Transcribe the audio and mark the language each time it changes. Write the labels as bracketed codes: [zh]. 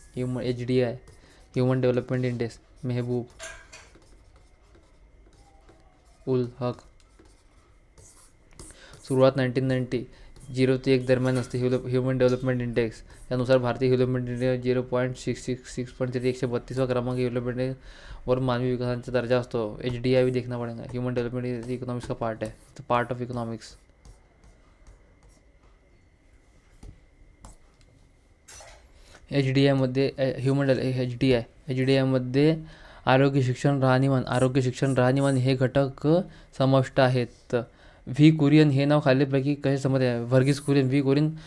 [mr] HDI human development index, Mehboob ul Haq. सुरुवात 1990 0 ते 1 दरम्यान असते. ह्युमन डेव्हलपमेंट इंडेक्स त्यानुसार भारतीय ह्युमन इंडेक्स 0.666 132 क्रमांक ह्युमन इंडेक्स वर मानवी विकासाचा दर्जा असतो. [hi] HDI भी देखना पड़ेगा. ह्युमन डेव्हलपमेंट इकॉनॉमिक्स का पार्ट है, [en] Part of economics. [mr] HDI मध्ये आरोग्य, शिक्षण, राहणीमान हे घटक समाविष्ट आहेत. व्ही कुरियन हे नाव खालीलपैकी कसे संबंधित आहे?